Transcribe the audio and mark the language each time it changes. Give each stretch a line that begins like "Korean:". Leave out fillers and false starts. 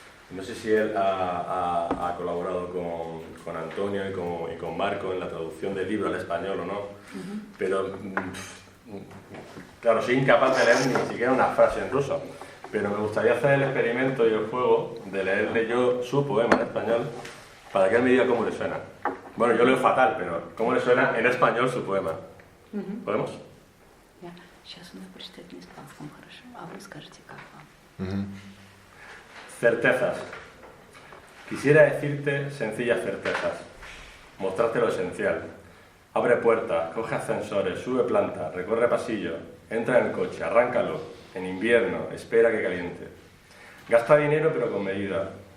Spanish: No sé si él ha colaborado con Antonio y con Marco en la traducción del libro al español o no, pero claro, soy incapaz de leer ni siquiera una frase en ruso, pero me gustaría hacer el experimento y el juego de leerle yo su poema en español para que él me diga cómo le suena. Bueno, yo leo fatal, pero cómo le suena en español su poema. ¿Podemos?
Russian: Сейчас он прочитает на испанском, хорошо. А вы скажете, как вам?
Spanish: Certezas. Quisiera decirte sencillas certezas, mostrarte lo esencial. Abre puertas, coge ascensores, sube plantas, recorre pasillos, entra en el coche, arráncalo. En invierno, espera que caliente. Gasta dinero pero con medida.